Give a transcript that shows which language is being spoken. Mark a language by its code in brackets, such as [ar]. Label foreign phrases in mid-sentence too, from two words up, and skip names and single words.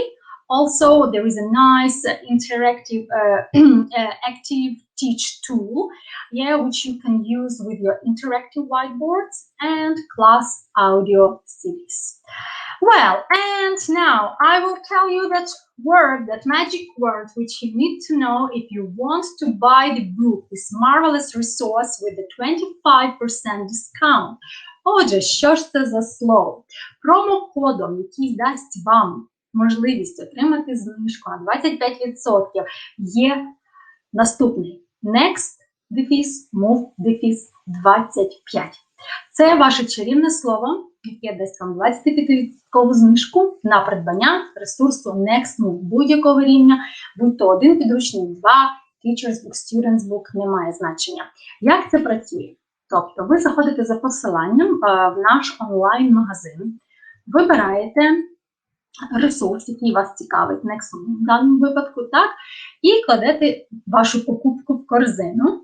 [en] Also, there is a nice interactive active teach tool, which you can use with your interactive whiteboards and class audio CDs. Well, and now I will tell you that word, that magic word, which you need to know if you want to buy the book, this marvelous resource with the 25% discount. [uk] Отже, що ж це за слово? Промокодом, який дасть вам можливість отримати знижку на 25%, є наступний. Next, move, 25. Це ваше чарівне слово, яке дасть вам 25% знижку на придбання ресурсу Next Move будь-якого рівня, будь то один підручник, 2, Teacher's Book, Student's Book, немає значення. Як це працює? Тобто ви заходите за посиланням в наш онлайн-магазин, вибираєте ресурс, який вас цікавить, в даному випадку, так, і кладете вашу покупку в корзину.